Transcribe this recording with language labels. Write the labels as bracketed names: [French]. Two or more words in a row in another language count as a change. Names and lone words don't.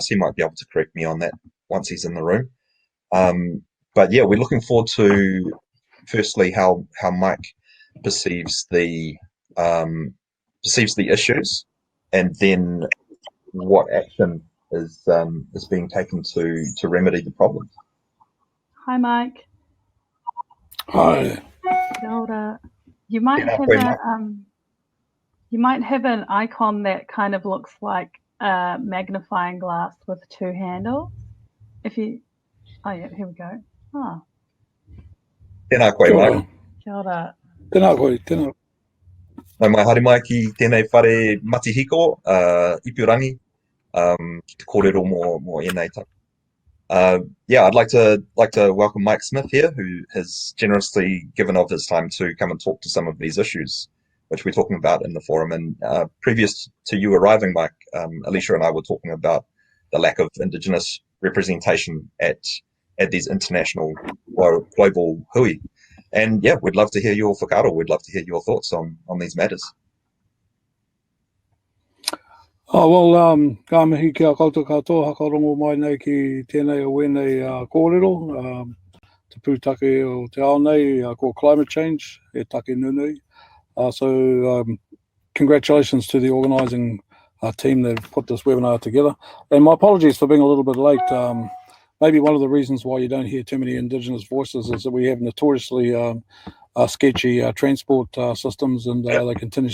[English] He might be able to correct me on that once he's in the room. But yeah, we're looking forward to, firstly, how Mike perceives the issues, and then what action is being taken to remedy the problem. Hi, Mike. Hi. [Māori] Kia ora. [English] You might have an icon that kind of looks like a magnifying glass with two handles. Here we go. Oh. [Māori] Tēnā koe, Mike. Kia ora. Tēnā koe, tēnā. Nau mai haere mai ki tēnei whare matihiko, ipurangi, ki te kōrero mō ēnei taka. [English] Yeah, I'd like to welcome Mike Smith here, who has generously given of his time to come and talk to some of these issues, which we're talking about in the forum. And previous to you arriving, Mike, Alicia and I were talking about the lack of Indigenous representation at these international global hui. And yeah, we'd love to hear your whakaaro. We'd love to hear your thoughts on these matters. Oh, well, [Māori] ka mihi kia koutou katoa, hakarongo mai nei ki tēnei o wēnei kōrero, te pūtake o te ao nei, [English] called climate change, [Māori] e take nunui. [English] So congratulations to the organising team that put this webinar together. And my apologies for being a little bit late. Maybe one of the reasons why you don't hear too many Indigenous voices is that we have notoriously sketchy transport systems, and they continuously break down.